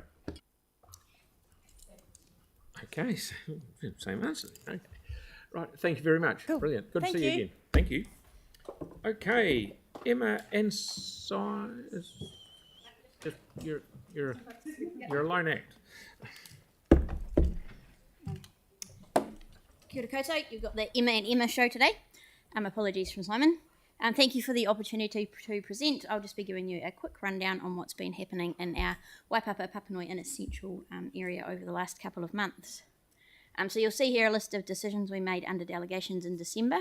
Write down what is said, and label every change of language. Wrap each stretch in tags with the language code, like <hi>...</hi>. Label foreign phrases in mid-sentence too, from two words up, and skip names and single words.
<en>Okay, so same answer. Okay. Right, thank you very much. Cool. Brilliant. Good Thank to see you you. again. Thank you. Okay, Emma and you're a lone act.</en> <mi>Kia ora koutou,</mi> <en>you've got the Emma and Emma show today. Apologies from Simon. Thank you for the opportunity to present. I'll just be giving you a quick rundown on what's been happening in our Waipapa Papanui Inner Central area over the last couple of months. So you'll see here a list of decisions we made under delegations in December.</en>